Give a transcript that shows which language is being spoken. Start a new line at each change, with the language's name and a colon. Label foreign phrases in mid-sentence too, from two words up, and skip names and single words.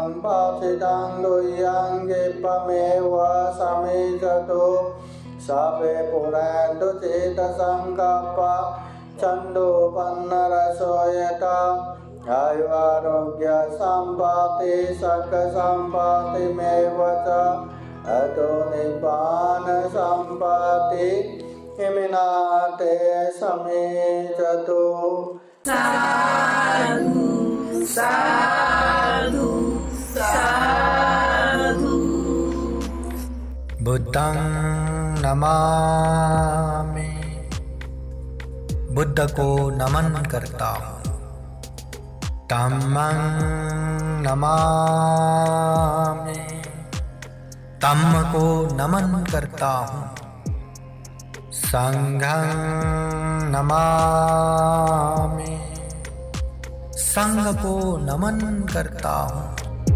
Pali: पाचितं गुह्यं क्षिप्रमेव समीचतु सर्वे पुरन्तु चेतसङ्कल्पा छन्दोपन्नरसो यथा आयुरारोग्य सम्पत्ति सर्गसम्पत्तिमेव च अतो निब्बान सम्पत्ति इमिनाते समीचतु। साधु साधु साधु। बुद्धं नमामि,
Hindi: बुद्ध को नमन करता हूँ।
Pali: धम्मं नमामि,
Hindi: धम्म को नमन करता हूँ।
Pali: संघं नमामि,
Hindi: संघ को नमन करता हूँ।